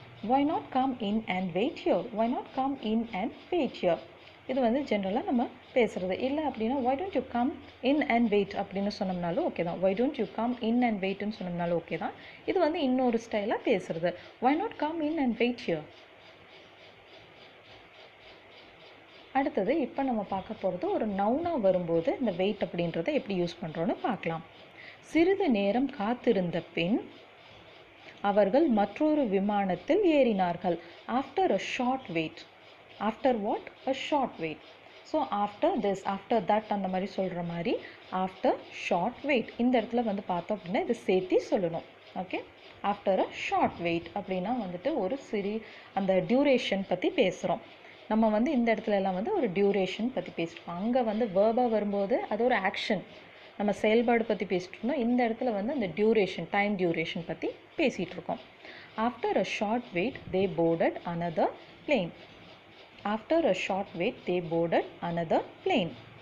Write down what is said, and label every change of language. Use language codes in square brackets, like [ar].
[en] Why not come in and wait here? Why not come in and wait here? [ta] இது வந்து ஜென்ரலாக நம்ம பேசுகிறது. இல்லை அப்படின்னா [en] why don't you come in and wait [ta] அப்படின்னு சொன்னோம்னாலும் ஓகே தான். [en] why don't you come in and wait [ta] ன்னு சொன்னோம்னாலும் ஓகே தான். இது வந்து இன்னொரு ஸ்டைலாக பேசுகிறது. [en] why not come in and wait here? [ta] அடுத்தது இப்போ நம்ம பார்க்க போகிறது ஒரு நவுனாக வரும்போது இந்த வெயிட் அப்படின்றத எப்படி யூஸ் பண்ணுறோன்னு பார்க்கலாம். சிறிது நேரம் காத்திருந்த பின் அவர்கள் மற்றொரு விமானத்தில் ஏறினார்கள். [en] After a short wait. After what? A short wait. So after this, after that [ta] அந்த மாதிரி சொல்கிற மாதிரி [en] After short wait. [ta] இந்த இடத்துல வந்து பார்த்தோம் அப்படின்னா இது சேர்த்தி சொல்லணும். Okay, [en] after a short wait [ta] அப்படின்னா வந்துட்டு ஒரு அந்த டியூரேஷன் பற்றி பேசுகிறோம். நம்ம வந்து இந்த இடத்துல எல்லாம் வந்து ஒரு டியூரேஷன் பற்றி பேசிட்டோம். அங்கே வந்து வேர்பாக வரும்போது அது ஒரு ஆக்ஷன், நம்ம செயல்பாடு பற்றி பேசிட்டு இருந்தோம். இந்த இடத்துல வந்து அந்த டியூரேஷன், டைம் டியூரேஷன் பற்றி பேசிகிட்டு இருக்கோம். [en] After a short wait, they boarded another plane. After a short wait, they boarded another plane.